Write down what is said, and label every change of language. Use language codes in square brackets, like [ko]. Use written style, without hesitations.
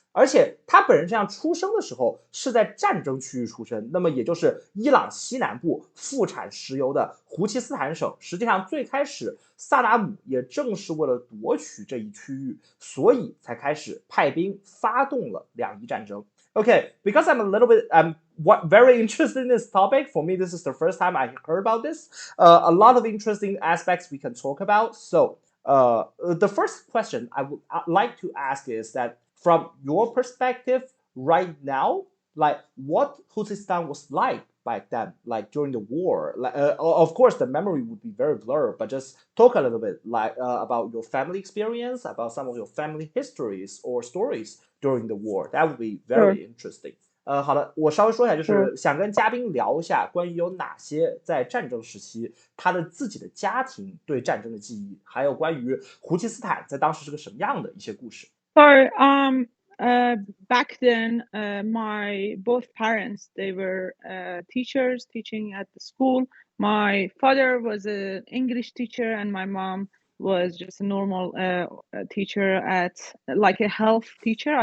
[zh] 而且他本人这样出生的时候是在战争区域出生，那么也就是伊朗西南部富产石油的胡齐斯坦省。实际上最开始萨达姆也正是为了夺取这一区域，所以才开始派兵发动了两伊战争。 [en] Okay, because I'm very interested in this topic. For me, this is the first time I heard about this. A lot of interesting aspects we can talk about. So, the first question I would like to ask is that from your perspective right now, like what Khuzestan was like back then, like during the war. Of course, the memory would be very blurred, but just talk a little bit like about your family experience, about some of your family histories or stories during the war. That would be very interesting. [zh] 好的，我稍微说一下，就是想跟嘉宾聊一下关于有哪些在战争时期他的自己的家庭对战争的记忆，还有关于胡齐斯坦在当时是个什么样的一些故事。 [en] So, back then, my both parents, they were teachers teaching at the school. My father was an English teacher, and my mom was just a normal teacher at like a health teacher.